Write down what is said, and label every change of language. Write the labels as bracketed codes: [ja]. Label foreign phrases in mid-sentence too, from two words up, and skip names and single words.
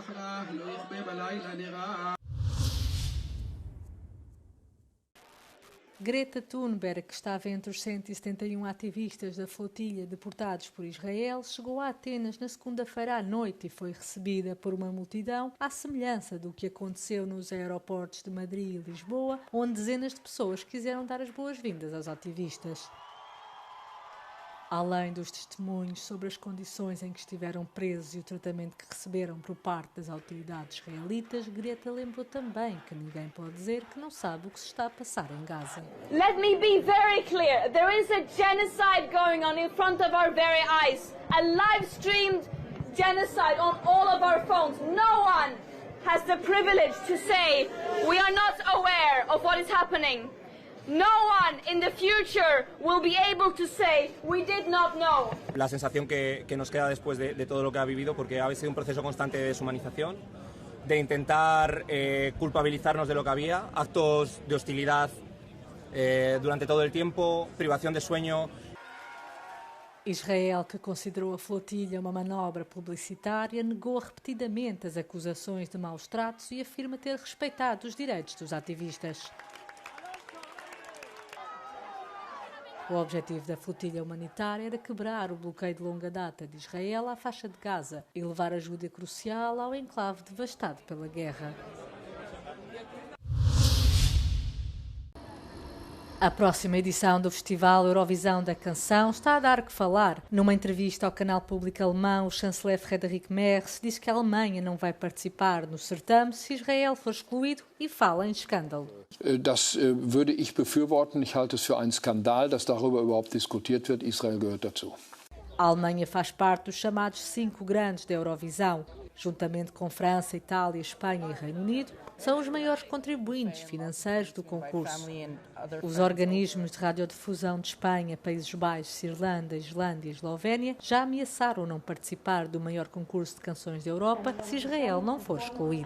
[pt] Greta Thunberg, que estava entre os 171 ativistas da flotilha deportados por Israel, chegou a Atenas na segunda-feira à noite e foi recebida por uma multidão à semelhança do que aconteceu nos aeroportos de Madrid e Lisboa, onde dezenas de pessoas quiseram dar as boas-vindas aos ativistas. Além dos testemunhos sobre as condições em que estiveram presos e o tratamento que receberam por parte das autoridades israelitas, Greta lembrou também que ninguém pode dizer que não sabe o que se está a passar em Gaza. [en] Let me be very clear. There is a genocide going on in front of our very eyes. A live-streamed genocide on all of our phones. No one has the privilege to say we are not aware of what is happening. No one in the future will be able to say we did not know. [es] La sensación que nos queda después de todo lo que ha vivido, porque ha sido un proceso constante de deshumanización, de intentar culpabilizarnos de lo que había, actos de hostilidad durante todo el tiempo, privación de sueño. [pt] Israel, que considerou a flotilha uma manobra publicitária, negou repetidamente as acusações de maus tratos e afirma ter respeitado os direitos dos ativistas. O objetivo da flotilha humanitária era quebrar o bloqueio de longa data de Israel à faixa de Gaza e levar ajuda crucial ao enclave devastado pela guerra. A próxima edição do Festival Eurovisão da Canção está a dar que falar. Numa entrevista ao canal público alemão, o chanceler Friedrich Merz diz que a Alemanha não vai participar no certame se Israel for excluído e fala em escândalo. [de] Das würde ich befürworten. Ich halte es für einen Skandal, dass darüber überhaupt diskutiert wird. Israel gehört dazu. [pt] A Alemanha faz parte dos chamados 5 grandes da Eurovisão. Juntamente com França, Itália, Espanha e Reino Unido, são os maiores contribuintes financeiros do concurso. Os organismos de radiodifusão de Espanha, Países Baixos, Irlanda, Islândia e Eslovénia já ameaçaram não participar do maior concurso de canções da Europa se Israel não for excluído.